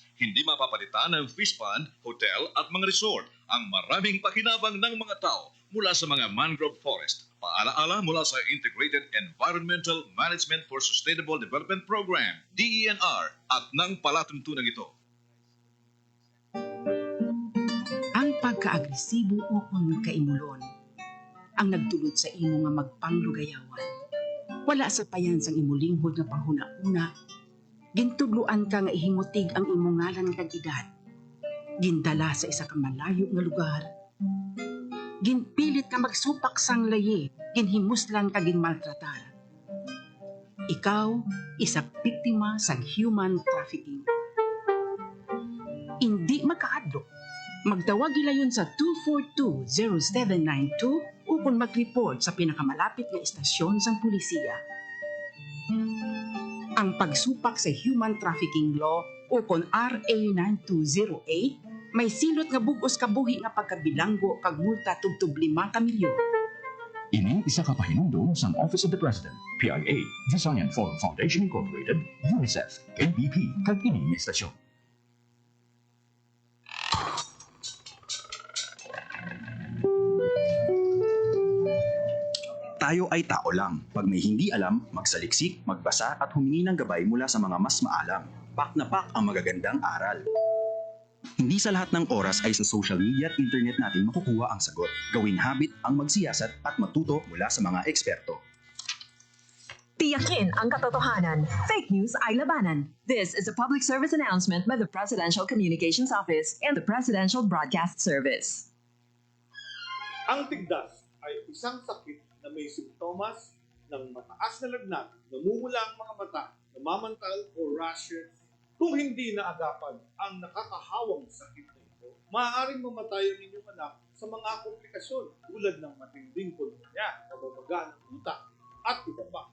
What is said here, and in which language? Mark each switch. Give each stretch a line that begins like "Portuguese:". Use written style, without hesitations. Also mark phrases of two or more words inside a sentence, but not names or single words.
Filipino: Hindi mapapalitan ng fish pond, hotel at mga resort ang maraming pakinabang ng mga tao mula sa mga mangrove forest. Paalaala mula sa Integrated Environmental Management for Sustainable Development Program, DENR, at ng palatuntunan ito.
Hiligaynon: Ang pagka-agresibo o kaimulon ang nagdulot sa imo nga magpanglugayawan. Wala sa payan sang imulinghod nga panghuna-una. Gintudluan ka nga ihimutig ang imong ngalan kag edad. Gindala sa isa ka malayo nga lugar. Ginpilit ka magsupak sang layi, ginhimuslan ka ginmaltratar. Ikaw, isa biktima sang
English: human trafficking.
Hiligaynon: Hindi magkaadlo. Magtawag gilayon sa 242-0792 upon mag-report sa pinakamalapit nga istasyon sang pulisiya. Ang pagsupak sa
English: human trafficking law
Hiligaynon: upon RA 9208 may silot nga bugos kabuhi nga pagkabilanggo kag multa tubtub 5 ka milyon. Ini isa ka pahinumdum sang Office of the President, PIA, Visayan Forum Foundation Incorporated, UNICEF, NBP, kag ini nga istasyon.
Filipino: Tayo ay tao lang. Pag may hindi alam, magsaliksik, magbasa at humingi ng gabay mula sa mga mas maalam. Pak na pak ang magagandang aral. Hindi sa lahat ng oras ay sa
English: social media
Filipino: at internet natin makukuha ang sagot. Gawin habit ang magsiyasat at matuto mula sa mga eksperto. Tiyakin ang katotohanan. Fake news ay labanan.
English: This is a public service announcement by the Presidential Communications Office and the Presidential Broadcast Service.
Filipino: Ang tigdas ay isang sakit na may simptomas ng mataas na lagnat, namumula ang mga mata, namamantal o rashes. Kung hindi naagapan ang nakakahawang sakit na ito, maaaring mamatay ang inyong anak sa mga komplikasyon tulad ng matinding pulmonya, pababa ng utak, at iba pa.